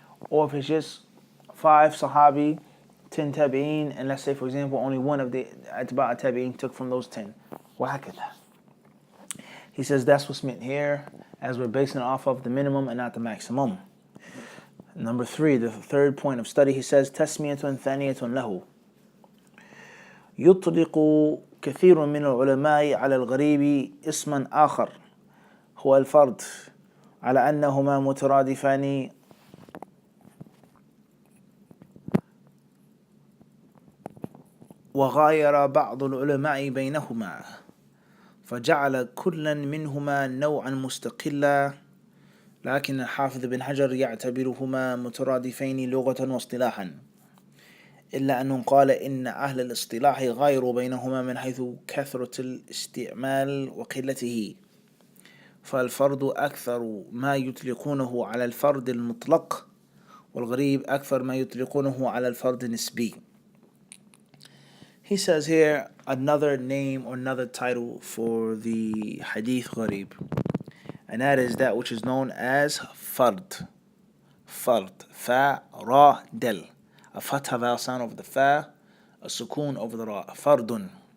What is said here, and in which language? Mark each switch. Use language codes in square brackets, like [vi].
[en] Or if it's just 5 sahabi, 10 tabi'in, and let's say, for example, only one of the atba' tabi'in took from those 10. [ar] وهكذا. [en] He says that's what's meant here, as we're basing it off of the minimum and not the maximum. Number 3, the third point of study, he says, [ar] تسمية ثانية له. يطلق كثير من العلماء على الغريب اسما آخر هو الفرد على أنهما مترادفان وغاير بعض العلماء بينهما فجعل كلا منهما نوعا مستقلا لكن الحافظ بن حجر يعتبرهما مترادفين لغة واصطلاحا إلا أنه قال إن أهل الاصطلاح غايروا بينهما من حيث كثرة الاستعمال وقلته فالفرد أكثر ما يطلقونه على الفرد المطلق والغريب أكثر ما يطلقونه على الفرد النسبي. [en] He says here another name or another title for the hadith ghareeb, and that is that which is known as fard. Fard, fa, ra, del. A fatha vowel sound over the fa, a sukoon over the ra, fardun.